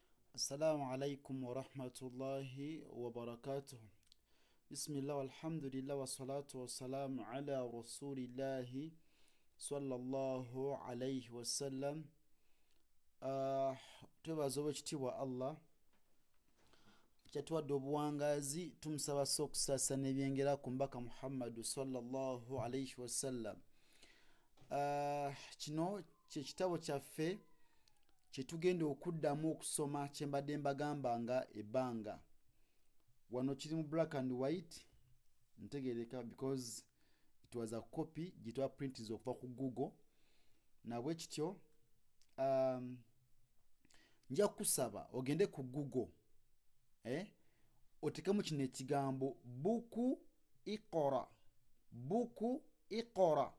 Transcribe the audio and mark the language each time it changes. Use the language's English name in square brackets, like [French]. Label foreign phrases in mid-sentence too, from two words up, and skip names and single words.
[Arabic] السلام عليكم ورحمة الله وبركاته. بسم الله والحمد لله والصلاة والسلام على رسول الله صلى الله عليه وسلم. [Ganda] Twebaza ekitiibwa Allah kyatuwadde obuwangazi, tumusaba okusasa n'ebyengera ku mbaka Muhammad [Arabic] صلى الله عليه وسلم. [Ganda] Kino kye kitabo kyaffe kyetugenda okuddamu okusoma kyembadde mbagamba nga ebbanga. Wano kiri mu [English] black and white, [Ganda] ntegereka [English] because it was a copy [Ganda] gitwa printed okuva ku Google. Nabwe kityo nja kusaba ogende ku Google otekemu kino ekigambo [Arabic] buku iqra.